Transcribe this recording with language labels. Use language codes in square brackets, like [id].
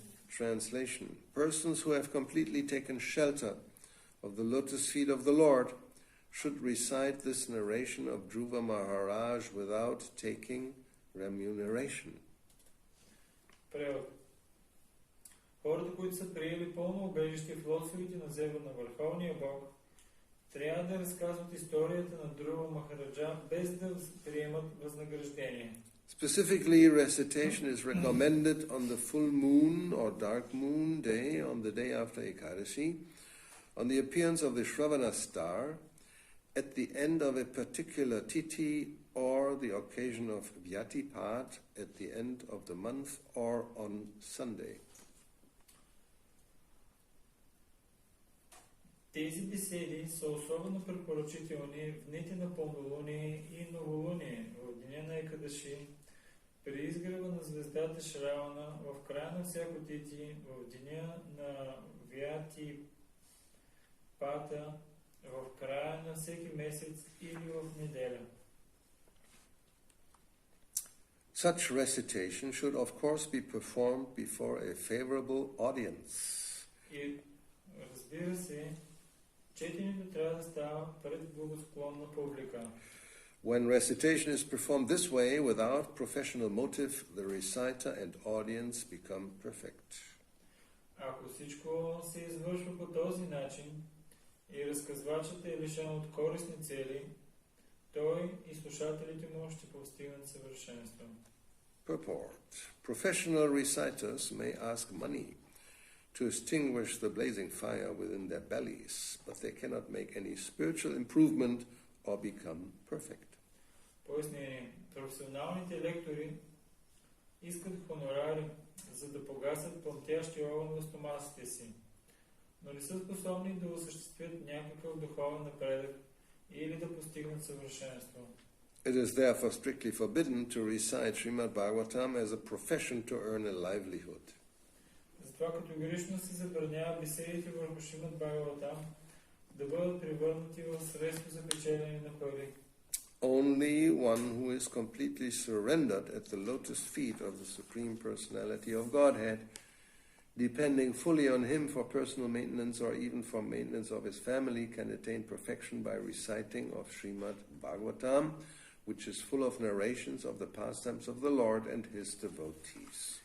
[en] Translation: persons who have completely taken shelter of the lotus feet of the Lord should recite this narration of Dhruva Maharaj without taking remuneration. [bg] Превод. Хората, които са приели пълно убежище в лотосовите назева на Върховния Бог, трябва да разказват историята на Друва Махараджа без да приемат възнаграждение. [en] Specifically, recitation is recommended on the full moon or dark moon day on the day after Ekadashi, on the appearance of the Shravana star, at the end of a particular tithi, or the occasion of Vyatipat at the end of the month, or on Sunday. [bg] Тези беседи са особено препоръчителни в дните на пълнолуние и новолуние, в деня на Екадаши, при изгрева на звездата Шравана, в края на всяко тити, в деня на Вяти Пата, в края на всеки месец или в неделя. [en] Such recitation should of course be performed before a favorable audience. [bg] И разбира се, четенето трябва да става пред благосклонна публика. [en] When recitation is performed this way, without professional motive, the reciter and audience become perfect. [bg] Ако всичко се извършва по този начин и разказвачът е лишен от корисни цели, той и слушателите му ще постигнат съвършенство. [en] Purport. Professional reciters may ask money to extinguish the blazing fire within their bellies, but they cannot make any spiritual improvement or become perfect. [bg] Пояснение. Професионалните лектори искат хонорари, за да погасят пламтящи огън в стомасите си, но не са способни да осъществят някакъв духовен напредък или да постигнат съвършенство. [en] It is therefore strictly forbidden to recite Srimad Bhagavatam as a profession to earn a livelihood. [bg] Затова категорично се забранява беседите върху Шримад Бхагаватам да бъдат превърнати в средство за печелене на пари. [en] Only one who is completely surrendered at the lotus feet of the Supreme Personality of Godhead, depending fully on Him for personal maintenance or even for maintenance of his family, can attain perfection by reciting of Srimad Bhagavatam, which is full of narrations of the pastimes of the Lord and His devotees.